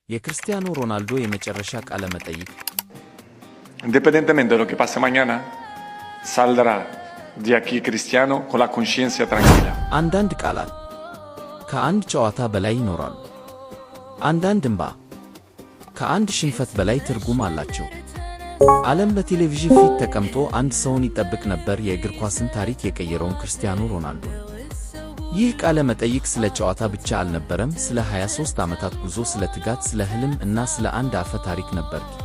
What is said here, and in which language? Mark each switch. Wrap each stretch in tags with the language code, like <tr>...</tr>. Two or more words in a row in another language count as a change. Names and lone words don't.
<am>የክርስቲያኖ ሮናልዶ የመጨረሻ ቃለ መጠይቅ።</am> <es>Independientemente de lo que pase mañana, saldrá de aquí Cristiano con la conciencia tranquila.</es> <am>አንዳንድ ቃላት ከአንድ ጨዋታ በላይ ይኖራሉ። አንዳንድ እንባ ከአንድ ሽንፈት በላይ ትርጉም አላቸው። ዓለም በቴሌቪዥን ፊት ተቀምጦ አንድ ሰውን ይጠብቅ ነበር፣ የእግር ኳስን ታሪክ የቀየረውን ክርስቲያኖ ሮናልዶ። ይህ ቃለ መጠይቅ ስለ ጨዋታ ብቻ አልነበረም፣ ስለ 23 ዓመታት ጉዞ፣ ስለ ትጋት፣ ስለ ሕልም እና ስለ አንድ አፈ ታሪክ ነበር።</am>